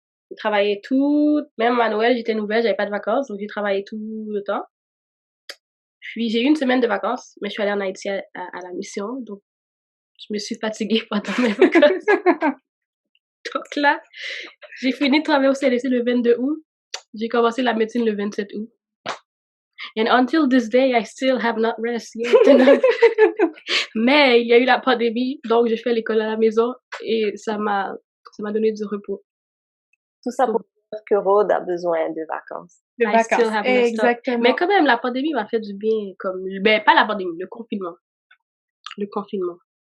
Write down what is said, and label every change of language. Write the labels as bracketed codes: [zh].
[fr] J'ai travaillé même à Noël, j'étais nouvelle, j'avais pas de vacances, donc j'ai travaillé tout le temps. Puis j'ai eu une semaine de vacances, mais je suis allée en Haïti à la mission, donc je me suis fatiguée pendant mes vacances. Donc là, j'ai fini de travailler au CLSC le 22 août. J'ai commencé la médecine le 27 août. [en] And until this day, I still have not rest yet. [fr] Mais il y a eu la pandémie, donc j'ai fait l'école à la maison et ça m'a donné du repos. Tout ça pour dire que Rhodes a besoin de vacances. De [en] I still [fr] vacances. [en] have messed up. [fr] Exactement. Mais quand même, la pandémie m'a fait du bien, pas la pandémie, le confinement. Le confinement.